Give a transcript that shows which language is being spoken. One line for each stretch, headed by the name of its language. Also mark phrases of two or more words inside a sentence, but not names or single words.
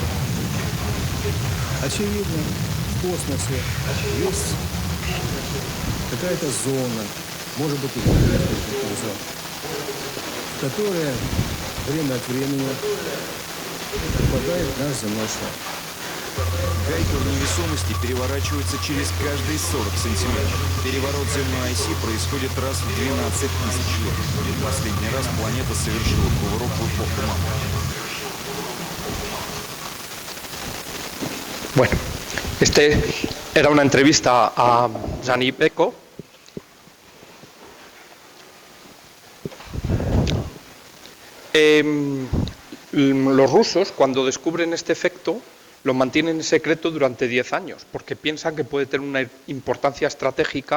Russian: Очевидно, в космосе есть какая-то зона, может быть, и несколько зон, которая время от времени попадает в наш земной шар. Гайка в невесомости переворачивается через каждые 40 сантиметров. Переворот земной оси происходит раз в 12 тысяч лет. Последний раз планета совершила кувырок в эпоху Мамонта.
Spanish: Bueno, era una entrevista a Gianni Beckhoff. Los rusos, cuando descubren este efecto, lo mantienen en secreto durante 10 años, porque piensan que puede tener una importancia estratégica.